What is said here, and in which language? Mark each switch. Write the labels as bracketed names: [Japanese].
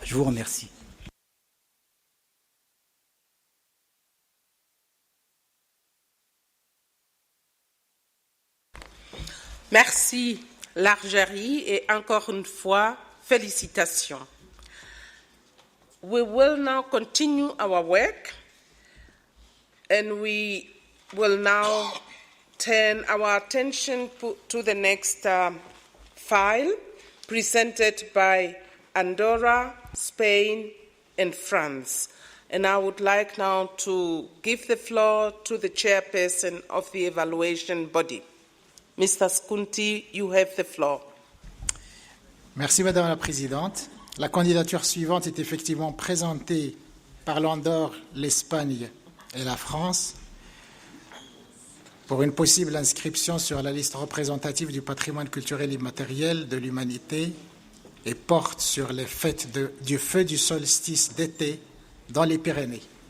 [French] Je vous remercie. Merci l'Algérie et encore une fois, félicitations. [English] We will now continue our work and we will now turn our attention to the next file presented by Andorra, Spain, and France. And I would like now to give the floor to the chairperson of the evaluation body. Mr. Skunti, you have the floor. [French] Merci Madame la Présidente. La candidature suivante est effectivement présentée par l'Andorre, l'Espagne et la France pour une possible inscription sur la liste représentative du patrimoine culturel immatériel de l'humanité et porte sur les fêtes du feu du solstice d'été dans les Pyrénées.